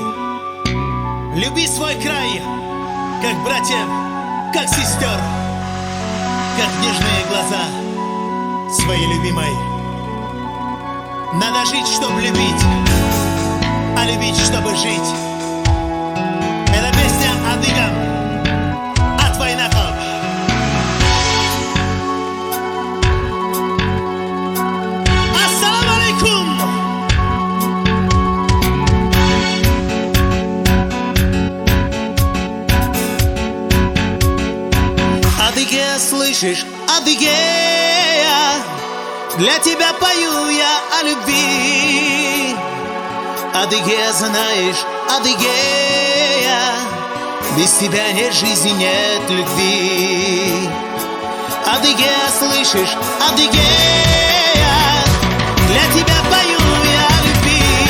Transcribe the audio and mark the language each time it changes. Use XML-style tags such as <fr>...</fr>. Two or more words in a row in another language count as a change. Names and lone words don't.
<ru>Люби свой край, как братьев, как сестер, как нежные глаза своей любимой. Надо жить, чтобы любить, а любить, чтобы жить. Это песня адыгам от войнахов.</ru> <ar>السلام عليكم!</ar> <ru>Адыгея, слышишь, Адыгея, для тебя пою я о любви. Адыгея, знаешь, Адыгея, без тебя нет жизни, нет любви. Адыгея, слышишь, Адыгея, для тебя пою я о любви.</ru>